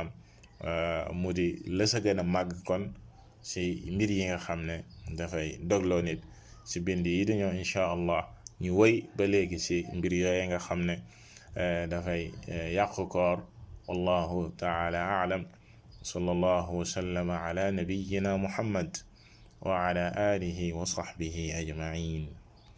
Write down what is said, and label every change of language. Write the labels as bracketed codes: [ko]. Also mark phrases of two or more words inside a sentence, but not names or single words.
[wo] mu di la sa gën a màgg kon ci mbir yi nga xam ne dafay dogloo nit. ci bind yi di ñëw [ar] إن شاء الله [wo] ñu wëy ba léegi ci mbir yooye nga xam ne dafay yàqu koor. [ar] والله تعالى أعلم. صلى الله وسلم على نبينا محمد وعلى آله وصحبه أجمعين.